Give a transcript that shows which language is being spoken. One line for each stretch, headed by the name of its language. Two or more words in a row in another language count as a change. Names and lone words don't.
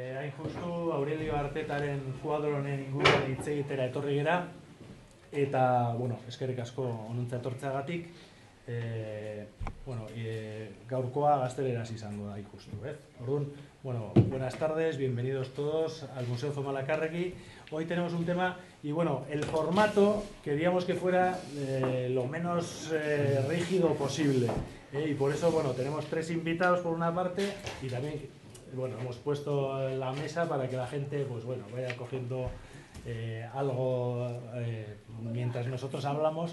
Basque: hain justu Aurelio Artetaren kuadro honen inguruan hitz egitera etorri gera, eta, bueno, eskerrik asko onuntza etortzeagatik, gaurkoa gazteleraz izango da ikustu, Orduan, bueno,
Spanish: buenas tardes, bienvenidos todos al Museo Zumalacárregui. Hoy tenemos un tema y, bueno, el formato queríamos que fuera lo menos rígido posible, y por eso, bueno, tenemos 3 invitados por una parte y también, bueno, hemos puesto la mesa para que la gente, pues bueno, vaya cogiendo algo mientras nosotros hablamos.